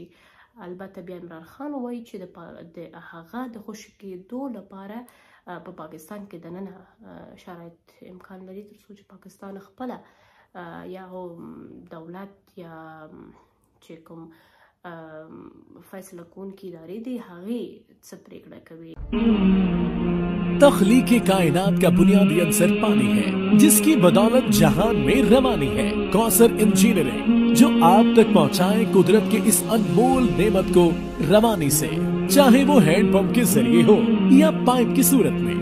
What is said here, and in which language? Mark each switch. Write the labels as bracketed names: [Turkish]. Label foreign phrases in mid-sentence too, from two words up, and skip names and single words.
[Pashto] البته بیا عمران خان وایي چې د هغه د خوشي کېدو لپاره په پاکستان کې دننه شرایط امکان لري تر څو چې پاکستان خپله یا دولت یا چې کوم فیصله کوونکي ادارې دي هغې څه پرېکړه کوي. [Urdu] تخلیق کائنات کا بنیادی عنصر پانی ہے، جس کی بدولت جہان میں روانی ہے. کوثر انجینئرنگ جو آپ تک پہنچائے قدرت کے اس انمول نعمت کو روانی سے، چاہے وہ ہینڈپمپ کے ذریعے ہو یا پائپ کی صورت میں.